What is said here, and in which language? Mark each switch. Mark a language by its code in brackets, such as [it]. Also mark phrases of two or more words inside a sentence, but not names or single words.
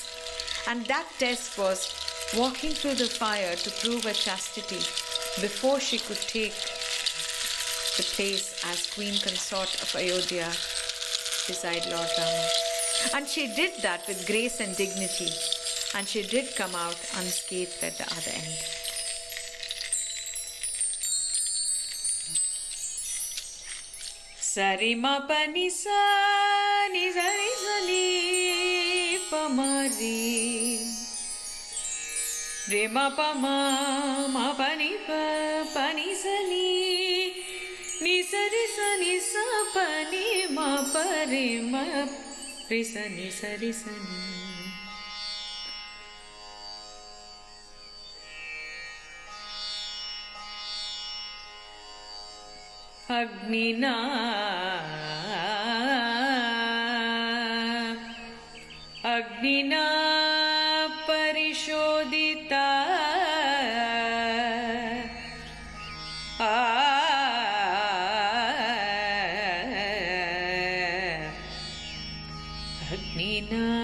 [en] And that test was walking through the fire to prove her chastity before she could take the place as Queen Consort of Ayodhya beside Lord Rama. And she did that with grace and dignity. And she did come out unscathed at the other end. Sari ma pa ni sa ni sa ni sa ni pa ma ri re ma pa ma pa ni sa ni sa ri sa ni sa pa ni ma pa re ma re sa ni sa ri sa ni. [sa] Agnina parishodita Agnina